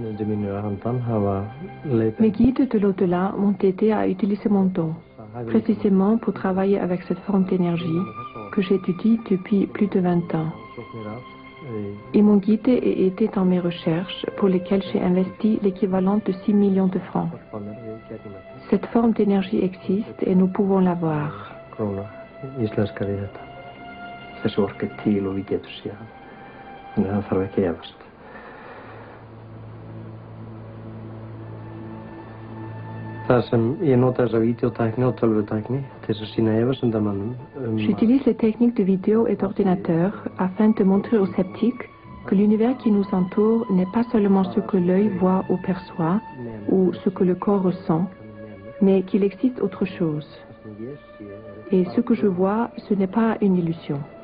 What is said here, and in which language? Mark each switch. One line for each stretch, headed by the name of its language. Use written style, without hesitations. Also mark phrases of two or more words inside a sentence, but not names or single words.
French: Mes guides de l'au-delà m'ont aidé à utiliser mon don, précisément pour travailler avec cette forme d'énergie que j'étudie depuis plus de 20 ans. Ils m'ont guidé et aidé dans mes recherches pour lesquelles j'ai investi l'équivalent de 6 millions de francs. Cette forme d'énergie existe et nous pouvons la voir.
Icelandic: Þessi orka er til og við getum séð hann. Þannig að það þarf ekki að efast. Það sem ég nota þessa vídeótækni og tölvutækni til þess að sýna efasendamönnum.
French: J'utilise les techniques de vidéo et d'ordinateur afin de montrer aux sceptiques que l'univers qui nous entoure n'est pas seulement ce que l'œil voit ou perçoit, ou ce que le corps ressent, mais qu'il existe autre chose. Et ce que je vois, ce n'est pas une illusion.